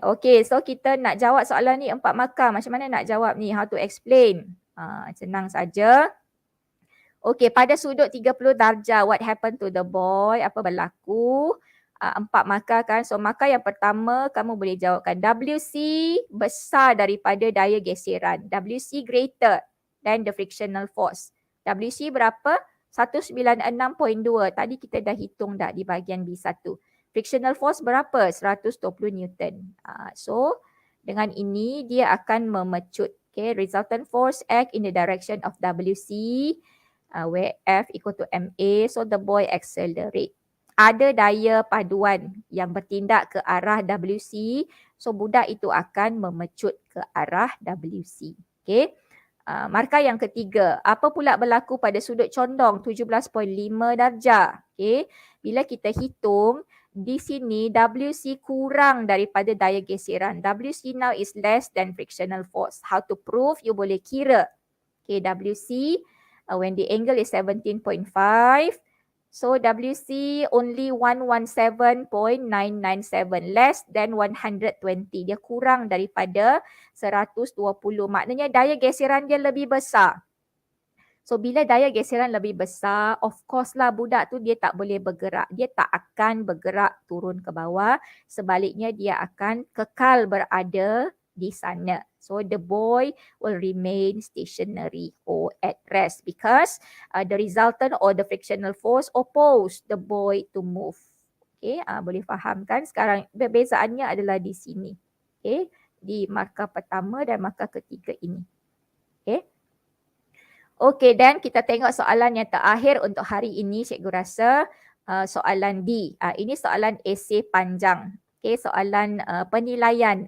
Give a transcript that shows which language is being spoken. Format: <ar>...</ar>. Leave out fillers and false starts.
<ms>Okey, so kita nak jawab soalan ni 4 markah. Macam mana nak jawab ni?</ms> <en>How to explain?</en> <ms>Senang saja. Okey, pada sudut 30 darjah,</ms> <en>what happened to the boy?</en> <ms>Apa berlaku? 4 markah kan. So markah yang pertama kamu boleh jawabkan. WC besar daripada daya geseran.</ms> <en>WC greater than the frictional force.</en> <ms>WC berapa? 196.2. Tadi kita dah hitung dah di bahagian B1.</ms> <en>Frictional force</en> <ms>berapa?</ms> <en>120 Newton.</en> <ms>So dengan ini dia akan memecut.</ms> <en>Okay, resultant force act in the direction of WC where F equal to MA. So the boy accelerate.</en> <ms>Ada daya paduan yang bertindak ke arah WC. So budak itu akan memecut ke arah WC. Okay. Markah yang ketiga, apa pula berlaku pada sudut condong 17.5 darjah? Okay. Bila kita hitung, di sini WC kurang daripada daya geseran.</ms> <en>WC now is less than frictional force. How to prove? You</en> <ms>boleh kira.</ms> <en>Okay, WC, when the angle is 17.5, so WC only 117.997, less than 120.</en> <ms>Dia kurang daripada 120. Maknanya daya geseran dia lebih besar. So bila daya geseran lebih besar, of course lah budak tu dia tak boleh bergerak. Dia tak akan bergerak turun ke bawah. Sebaliknya dia akan kekal berada di sana.</ms> <en>So the boy will remain stationary or at rest because the resultant or the frictional force oppose the boy to move.</en> <ms>Okay, boleh faham kan? Sekarang perbezaannya adalah di sini. Okay, di markah pertama dan markah ketiga ini. Okay. Okay, dan kita tengok soalan yang terakhir untuk hari ini, cikgu rasa soalan D. Ini soalan esei panjang. Okay, soalan penilaian.</ms>